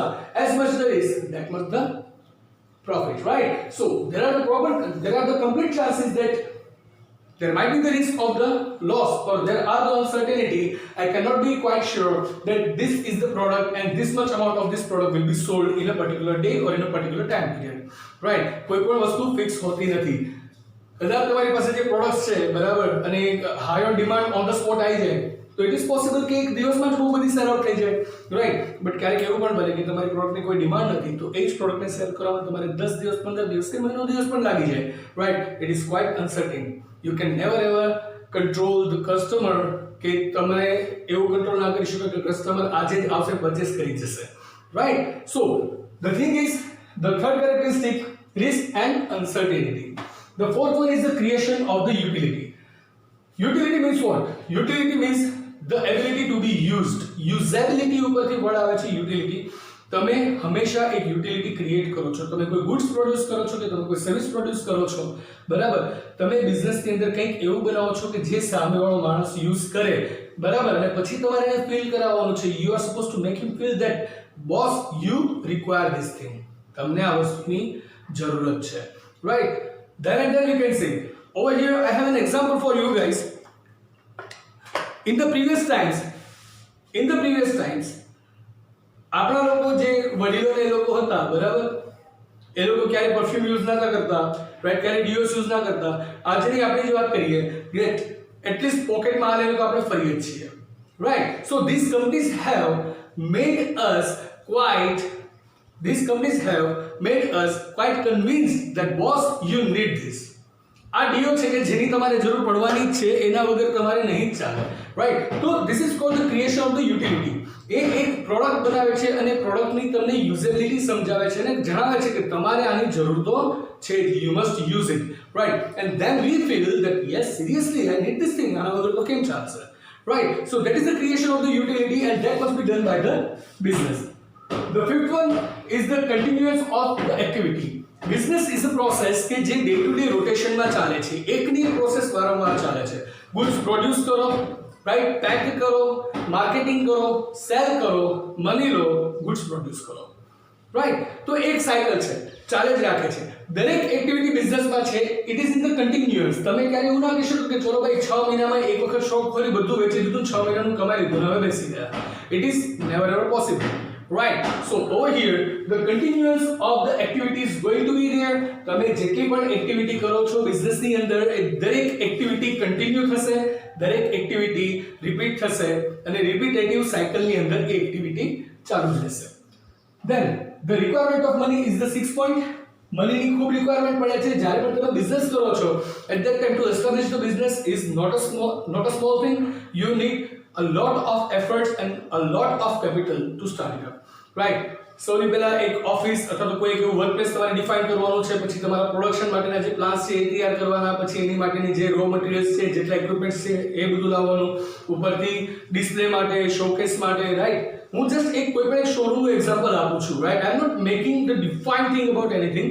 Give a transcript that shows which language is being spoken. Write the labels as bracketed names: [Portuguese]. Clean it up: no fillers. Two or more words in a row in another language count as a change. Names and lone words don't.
[English] As much the risk, that much the profit, right? So there are the complete chances that there might be the risk of the loss, or there are the uncertainty. I cannot be quite sure that this is the product and this much amount of this product will be sold in a particular day or in a particular time period, right? [Gujarati] કોઈ પણ વસ્તુ ફિક્સ હોતી નથી. કદાચ તમારી પાસે જે પ્રોડક્ટ્સ છે બરાબર અને [English] high on demand on the spot [Gujarati] આવી જાય તો [English] it is possible [Gujarati] કે એક દિવસમાં જ બહુ બધી [English] sell out [Gujarati] થઈ જાય, રાઈટ? બટ ક્યારેક એવું પણ બને કે તમારી પ્રોડક્ટની કોઈ ડિમાન્ડ નથી તો એ જ પ્રોડક્ટને સેલ કરવામાં તમારે 10 દિવસ 15 દિવસ કે મહિનો દિવસ પણ લાગી જાય, રાઈટ? [English] it is quite uncertain. You can never ever control the customer [Gujarati] કે તમે એવું કંટ્રોલ ના કરી શકો કે કસ્ટમર આજે જ આવશે પરચેસ કરી જશે, [English] right? So the thing is, the third characteristic, risk and uncertainty. The fourth one is the creation of the utility. Utility means what? Utility means the ability to be used. [Gujarati] Usability ઉપરથી વર્ડ આવે છે utility. તમે હંમેશા એક [English] utility create [Gujarati] કરો છો. તમે કોઈ [English] goods produce [Gujarati] કરો છો કે તમે કોઈ [English] service produce [Gujarati] કરો છો બરાબર. તમે બિઝનેસની અંદર કંઈક એવું બનાવો છો કે જે સામેવાળો માણસ યુઝ કરે બરાબર, અને પછી તમારે એને ફીલ કરાવવાનું છે. [English] you are supposed to make him feel that boss you require this thing. [Gujarati] તમને આ વસ્તુની જરૂરત છે, રાઈટ? [English] Then and then you can say, over here I have an example for you guys. In the previous times [Gujarati] આપણા લોકો જે વડીલો ને લોકો હતા બરાબર, એ લોકો ક્યારે પરફ્યુમ યુઝ ના કરતા, રાઈટ? ક્યારે [English] deos use [Gujarati] ના કરતા. આજની આપણે જે વાત કરીએ કે એટલીસ્ટ પોકેટમાં આ લઈને તો આપણે ફરીએ જ છીએ, રાઈટ? [English] સો these companies have made us quite convinced that boss you need this. [Gujarati] આ ડીઓ છે કે જેની તમારે જરૂર પડવાની જ છે, એના વગર તમારે નહીં જ ચાલે, રાઈટ? તો [English] this is called the creation of the utility. [Gujarati] એ એક પ્રોડક્ટ બનાવે છે અને પ્રોડક્ટની તમને યુઝેબિલિટી સમજાવે છે અને જણાવે છે કે તમારે આની જરૂર તો છે, [English] you must use it, [Gujarati] રાઈટ? [English] and then we feel that yes seriously I need this thing. [Gujarati] આના વગર તો કેમ ચાલશે, રાઈટ? [English] so that is the creation of the utility and that must be done by the business. The fifth one is the continuance of the activity. Business is a process [Gujarati] કે જે [English] day to day [Gujarati] રોટેશનમાં ચાલે છે, એકની પ્રોસેસ વારંવાર ચાલે છે. [English] goods produce [Gujarati] કરો, રાઈટ, પેક કરો, માર્કેટિંગ કરો, સેલ કરો, મની લો, [English] goods produce [Gujarati] કરો, રાઈટ. તો એક સાયકલ છે, ચાલે જ રાખે છે. દરેક એક્ટિવિટી બિઝનેસમાં છે, [English] it is in the continuous. [Gujarati] તમે ક્યારે એવું ના કહી શકો કે ચલો ભાઈ 6 મહિનામાં એક વખત શોપ ખોલી બધું વેચી દીધું, 6 મહિનાનું કમાઈ લીધું, હવે બેસી ગયા. [English] it is never ever possible, right? So over here the continuance of the activity is going to be there. [Gujarati] તમે જેટલી પણ એક્ટિવિટી કરો છો બિઝનેસ ની અંદર, એ દરેક એક્ટિવિટી કન્ટિન્યુ થશે, દરેક એક્ટિવિટી રિપીટ થશે અને [English] repetitive cycle [Gujarati] ની અંદર એ એક્ટિવિટી ચાલુ રહેશે. [English] Then the requirement of money is the 6th point. [Gujarati] મનીની ખૂબ રિક્વાયરમેન્ટ પડે છે જ્યારે પણ તમે બિઝનેસ કરો છો. [English] At that time to establish the business is not a small thing. You need a lot of efforts and a lot of capital to start it up, right? [Gujarati] સૌથી પહેલા એક ઓફિસ અથવા તો કોઈ એવું વર્કપ્લેસ તમારે ડિફાઇન કરવાનું છે, પછી તમારા પ્રોડક્શન માટેના જે પ્લાન્સ છે એ તૈયાર કરવાના, પછી એની માટેની જે [English] raw materials [Gujarati] છે, જેટલા ઇક્વિપમેન્ટ્સ છે એ બધું લાવવાનું, ઉપરથી ડિસ્પ્લે માટે, શોકેસ માટે, રાઈટ. હું જસ્ટ એક કોઈ પણ એક શોરૂમનું એક્ઝામ્પલ આપું છું, રાઈટ. [English] I am not making the define thing about anything.